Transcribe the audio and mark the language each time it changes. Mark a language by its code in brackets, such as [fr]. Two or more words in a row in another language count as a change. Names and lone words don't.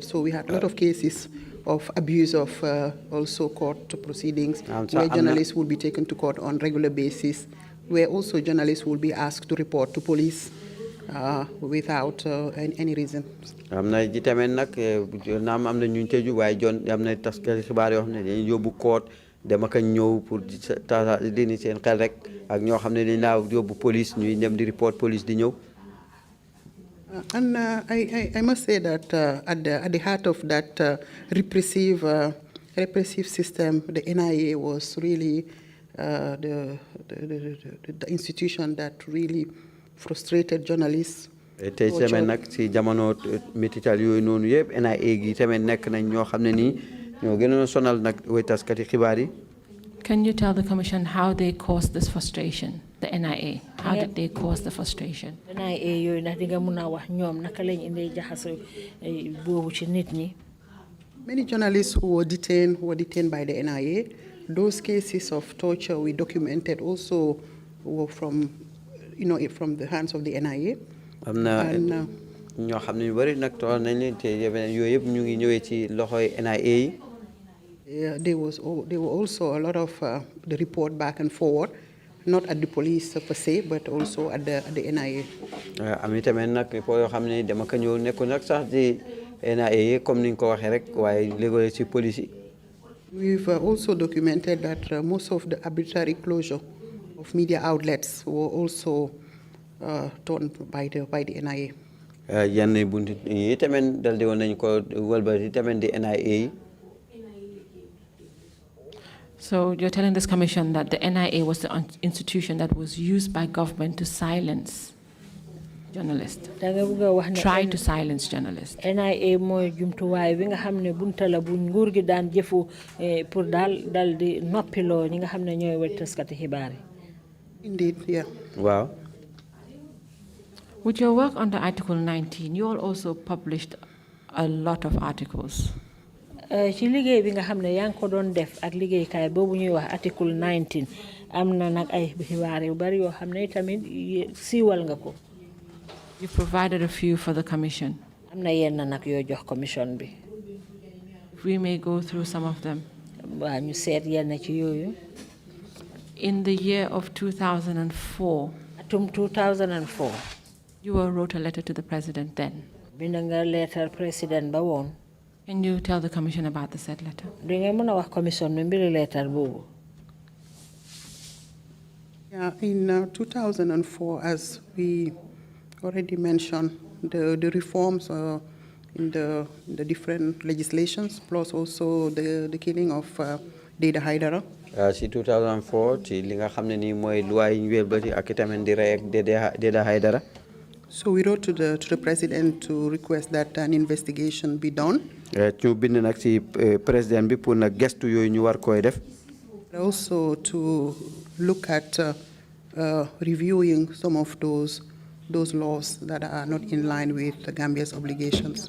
[en] So we had a lot of cases of abuse of also court proceedings, where journalists will be taken to court on regular basis, where also journalists will be asked to report to police without any reason. [wo] Am na ji tamit nag naam am na ñu tëju waaye am na taskati xibaar yoo xam ne dañuy yóbbu court dem ak ñëw pour dini seen xel rek ak ñoo xam ne dañ laa yóbbu police ñuy dem di report police di ñëw. [en] And I must say that at the heart of that repressive system, the NIA was really the institution that really frustrated journalists. [wo] Tey tamit nag si jamono métital yooyu noonu yëpp NIA gi tamit nekk nañ ñoo xam ne nii ñoo gënoon sonal nag way taskati xibaar yi. [en] Can you tell the Commission how they caused this frustration, the NIA? How did they cause the frustration? [wo] NIA yooyu ndax di nga mun a wax ñoom naka lañ indee jaxase boobu ci nit ñi. [en] Many journalists who were detained by the NIA. Those cases of torture we documented also were from the hands of the NIA. [wo] Am na ñoo xam ne ñu bari nag toog nañ leen te yooyu yëpp ñu ngi ñëwee ci loxoy NIA yi. [en] There were also a lot of the report back and forward, not at the police per se, but also at the NIA. [wo] Am tamit nag report yoo xam ne dama ko ñëw nekku nag sax di NIA comme ni nga ko waxee rek waaye léegoo ci police yi. [en] We've also documented that most of the arbitrary closure of media outlets were also done by the NIA. [wo] Yenn buntu yi tamit dal di woon nañ ko wëlbati tamit di NIA yi. [en] So you're telling this commission that the NIA was the institution that was used by government to silence journalists, try to silence journalists. [wo] NIA mooy jumtuwaay bi nga xam ne bunta la bu nguur gi daan jëfu pour dal di noppiloo ñi nga xam ne ñooy way taskati xibaar yi. [en] Indeed, yeah. Wow. With your work under Article 19, you all also published a lot of articles. [wo] Ci liggéey bi nga xam ne yaa ngi ko doon def ak liggéeykaay boobu ñuy wax Article 19 am na nag ay xibaar yu bari yoo xam ne tamit siiwal nga ko. [en] You provided a few for the commission. [wo] Am na yenn nag yoo jox commission bi. [en] If we may go through some of them. [wo] Waa ñu seet yenn ci yooyu. [en] In the year of 2004. [wo] Atum 2004. [en] You wrote a letter to the president then. [wo] Bind nga letter président ba woon. [en] Can you tell the commission about the said letter? [wo] Do nga mën a wax commission bi mbiri letter boobu. [en] Yeah, in 2004, as we already mentioned, the reforms in the different legislations, plus also the killing of Deda Haidara. [wo] Si 2004, ci li nga xam ne nii mooy loi yi ñu wëlbati ak itamit di rey ak Deda Haidara. [en] So we wrote to the president to request that an investigation be done. [wo] ñu bind nag ci président bi pour nag gestu yooyu ñu war koy def. [en] Also to look at reviewing some of those laws that are not in line with the Gambia's obligations.